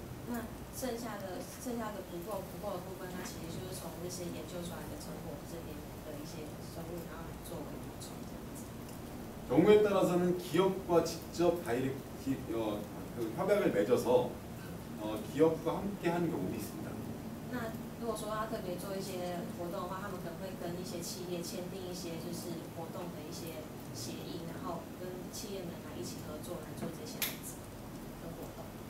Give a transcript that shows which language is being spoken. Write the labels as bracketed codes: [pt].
[zh] 那剩下的不够的部分，它其实就是从这些研究出来的成果这边的一些收入，然后来作为补充这样子。 [ko] 경우에 따라서는 기업과 직접 협약을 맺어서 기업과 함께하는 경우도 있습니다. [zh] 那如果说要特别做一些活动的话，他们可能会跟一些企业签订一些就是活动的一些协议，然后跟企业们来一起合作来做这些案子跟活动。